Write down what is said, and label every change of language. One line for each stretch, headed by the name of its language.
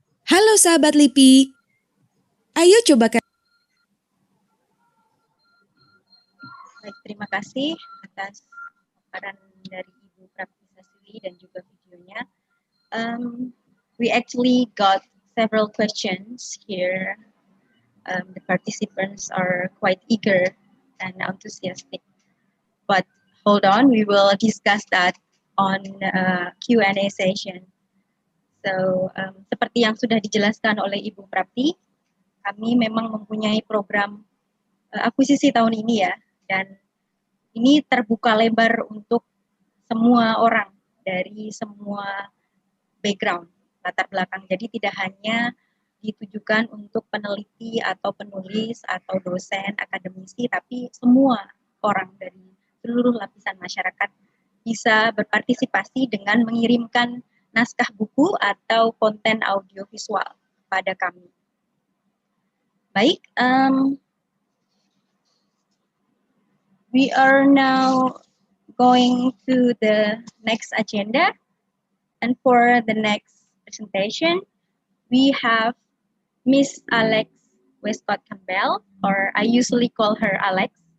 Indonesian: Halo sahabat LIPI, ayo coba. Baik, terima kasih atas paparan dari Ibu Prapti Sasili dan juga videonya.
English: We actually got several questions here. The participants are quite eager and enthusiastic. But hold on, we will discuss that on Q&A session.
Indonesian: So, seperti yang sudah dijelaskan oleh Ibu Prapti, kami memang mempunyai program akuisisi tahun ini ya, dan ini terbuka lebar untuk semua orang dari semua background, latar belakang. Jadi tidak hanya ditujukan untuk peneliti atau penulis atau dosen, akademisi, tapi semua orang dari seluruh lapisan masyarakat bisa berpartisipasi dengan mengirimkan naskah buku atau konten audiovisual pada kami.
English: Baik, we are now going to the next agenda, and for the next presentation, we have Miss Alex Westcott Campbell, or I usually call her Alex.